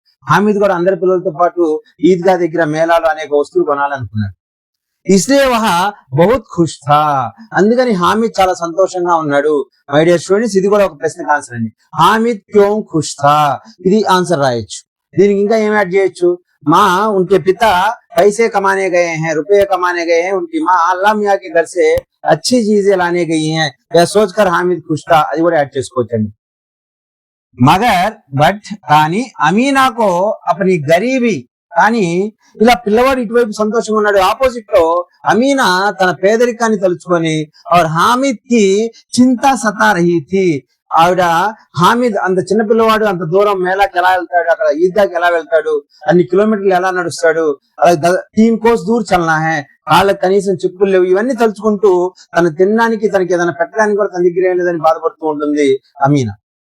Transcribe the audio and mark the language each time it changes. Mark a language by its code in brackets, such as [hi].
[te] హామీద్ కూడా అందరి పిల్లలతో పాటు ఈద్గా దగ్గర మేళాలో అనేక వస్తువులు కొనాలనుకున్నాడు. [hi] ఇస్లియే వహా బహుత్ ఖుష్ థా. [te] అందుకని హామీద్ చాలా సంతోషంగా ఉన్నాడు. మై డియర్ స్టూడెంట్స్, ఇది కూడా ఒక ప్రశ్నకు ఆన్సర్ అండి. [hi] హామీద్ క్యోं ఖుష్ థా, [te] ఇది ఆన్సర్ రాయొచ్చు. దీనికి ఇంకా ఏం యాడ్ చేయొచ్చు? [hi] माँ उनके पिता पैसे कमाने गए हैं, रुपए कमाने गए हैं. उनकी माँ अल्लाह मियाँ के घर से अच्छी चीजें लाने गई हैं. यह सोचकर हामिद खुश था. [te] అది కూడా యాడ్ చేసుకోవచ్చండి. మగర్ బట్ కానీ [hi] అమీనాకో అపని గరీబీ, [te] కానీ ఇలా పిల్లవాడు ఇటువైపు సంతోషంగా ఉన్నాడు. ఆపోజిట్ లో అమీనా తన పేదరికాన్ని తలుచుకొని [hi] और हामिद की चिंता सता रही थी. [te] ఆవిడ హామీద్ అంత చిన్న పిల్లవాడు అంత దూరం మేళాకి ఎలా వెళ్తాడు, అక్కడ ఈద్గాకి ఎలా వెళ్తాడు, అన్ని కిలోమీటర్లు ఎలా నడుస్తాడు, అలాగే 3 [hi] కోస్ దూర్ చల్నా హై, [te] వాళ్ళకి కనీసం చెప్పులు లేవు. ఇవన్నీ తలుచుకుంటూ తను తినడానికి తనకి ఏదైనా పెట్టడానికి కూడా తన దగ్గర ఏం లేదని బాధపడుతూ ఉంటుంది అమీనా.